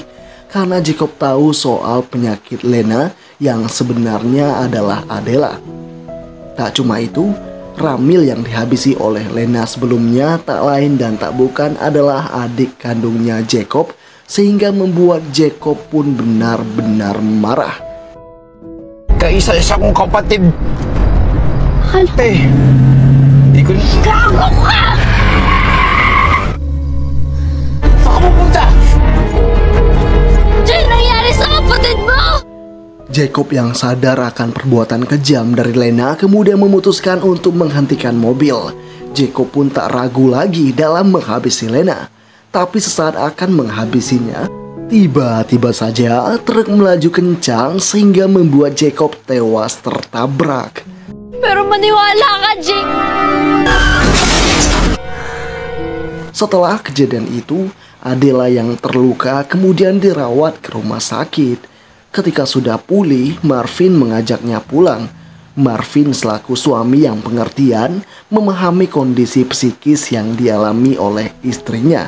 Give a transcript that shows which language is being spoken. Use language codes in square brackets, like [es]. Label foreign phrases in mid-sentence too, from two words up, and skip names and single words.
[id] Karena Jacob tahu soal penyakit Lena yang sebenarnya adalah Adela. Tak cuma itu, Ramil yang dihabisi oleh Lena sebelumnya tak lain dan tak bukan adalah adik kandungnya Jacob, sehingga membuat Jacob pun benar-benar marah. [tl] Kaisa-isa kong kapatid. Di ko... Gago ka! Saan ka pupunta? Diyan nangyari sa kapatid mo! [id] Jacob yang sadar akan perbuatan kejam dari Lena kemudian memutuskan untuk menghentikan mobil. Jacob pun tak ragu lagi dalam menghabisi Lena. Tapi sesaat akan menghabisinya, tiba-tiba saja truk melaju kencang sehingga membuat Jacob tewas tertabrak. [tl] Pero maniwala ka, Jake! [id] Setelah kejadian itu, Adela yang terluka kemudian dirawat ke rumah sakit. Ketika sudah pulih, Marvin mengajaknya pulang. Marvin selaku suami yang pengertian memahami kondisi psikis yang dialami oleh istrinya.